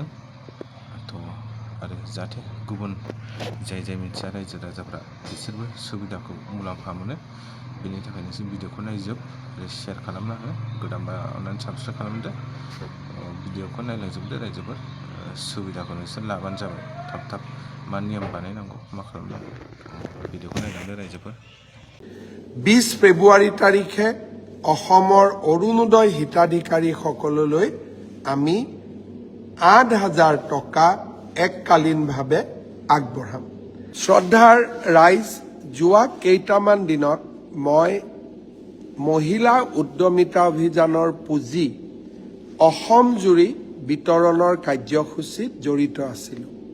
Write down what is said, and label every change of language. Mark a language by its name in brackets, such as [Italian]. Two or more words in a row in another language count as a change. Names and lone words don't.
[Bodo] थ' आरो जाहाथे गुबुन जाय मिथिया रायजो राजाफ्रा बिसोरबो सुबिदाखौ मुलाम्फा मोनो, बेनि थाखाय नोंसोर भिडिअखौ नायजोब आरो शेयार खालामना हो। गोदानबा अननानै साबस्क्राइब खालामदो, भिडिअखौ नायलांजोबदो रायजोफोर। सुबिदाखौ नोंसोर लाबानो जाबाय। थाब मा नियम बानायनांगौ मा खालामनांगौ भिडिअखौ नायलांदो रायजोफोर। [Assamese] 20 ফেব্ৰুৱাৰী তাৰিখে অসমৰ অৰুণোদয় হিতাধিকাৰীসকললৈ আমি 8,000 টকা এককালীনভাৱে আগবঢ়াম। শ্ৰদ্ধাৰ ৰাইজ, যোৱা কেইটামান দিনত মই মহিলা উদ্যমিতা অভিযানৰ পুঁজি অসম জুৰি বিতৰণৰ কাৰ্যসূচীত জড়িত আছিলোঁ।